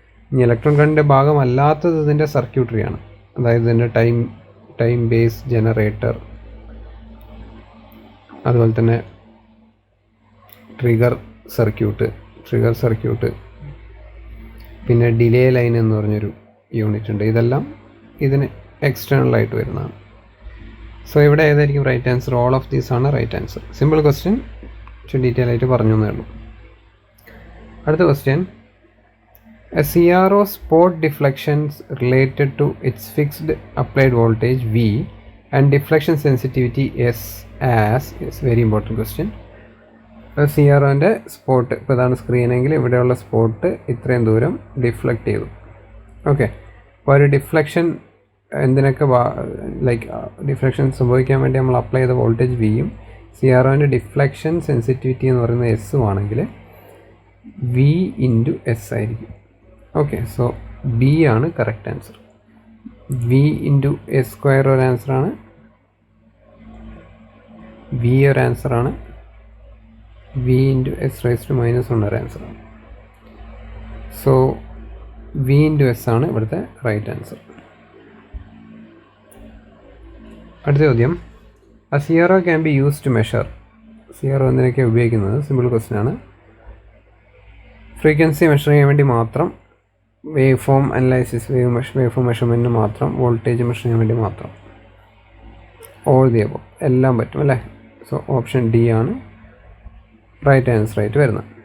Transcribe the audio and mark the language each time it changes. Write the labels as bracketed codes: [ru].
[ml] ഇനി ഇലക്ട്രോൺ ഗണ്ണിൻ്റെ ഭാഗമല്ലാത്തത് ഇതിൻ്റെ സർക്യൂട്ടറിയാണ്. അതായത് ഇതിൻ്റെ ടൈം ബേസ് ജനറേറ്റർ, അതുപോലെ തന്നെ ട്രിഗർ സർക്യൂട്ട്, പിന്നെ ഡിലേ ലൈൻ എന്ന് പറഞ്ഞൊരു യൂണിറ്റ് ഉണ്ട്. ഇതെല്ലാം ഇതിന് എക്സ്റ്റേണലായിട്ട് വരുന്നതാണ്. സോ ഇവിടെ ഏതായിരിക്കും right answer? All of these ആണ് റൈറ്റ് ആൻസർ. സിമ്പിൾ ക്വസ്റ്റ്യൻ, പക്ഷേ ഡീറ്റെയിൽ ആയിട്ട് പറഞ്ഞു എന്നേ ഉള്ളൂ. അടുത്ത question, [en] a CRO spot deflections related to its fixed applied voltage V and deflection sensitivity S as, very important question, [ml] CROൻ്റെ spot ഇപ്പോൾ ഇതാണ് സ്ക്രീനെങ്കിൽ ഇവിടെയുള്ള സ്പോട്ട് ഇത്രയും ദൂരം ഡിഫ്ലക്റ്റ് ചെയ്തു. ഓക്കെ, അപ്പോൾ ഒരു ഡിഫ്ലക്ഷൻ എന്തിനൊക്കെ ലൈക്ക് ഡിഫ്ലക്ഷൻ സംഭവിക്കാൻ വേണ്ടി നമ്മൾ അപ്ലൈ ചെയ്ത വോൾട്ടേജ് വിയും CROൻ്റെ ഡിഫ്ലക്ഷൻ സെൻസിറ്റിവിറ്റി എന്ന് പറയുന്നത് എസ്സും ആണെങ്കിൽ V ഇൻറ്റു എസ് ആയിരിക്കും. ഓക്കെ, സോ ബി ആണ് correct answer. V into S square ഒരു ആൻസറാണ്, V ഒരു ആൻസറാണ്, V into S raise to -1 ഒരു ആൻസറാണ്. സോ V ഇൻറ്റു എസ് ആണ് ഇവിടുത്തെ റൈറ്റ് ആൻസർ. അടുത്ത ചോദ്യം, [en] A CRO can be used to measure. [ml] CRO എന്തിനൊക്കെ ഉപയോഗിക്കുന്നത്? സിമ്പിൾ ക്വസ്റ്റ്യൻ ആണ്. ഫ്രീക്വൻസി മെഷർ ചെയ്യാൻ വേണ്ടി മാത്രം, wave form analysis, wave form മെഷർമെൻറ്റിന് മാത്രം, വോൾട്ടേജ് മെഷർ ചെയ്യാൻ വേണ്ടി മാത്രം, ഓൾ ദി അബവ് എല്ലാം പറ്റും അല്ലേ? സോ ഓപ്ഷൻ ഡി ആണ് റൈറ്റ് ആൻസർ ആയിട്ട് വരുന്നത്.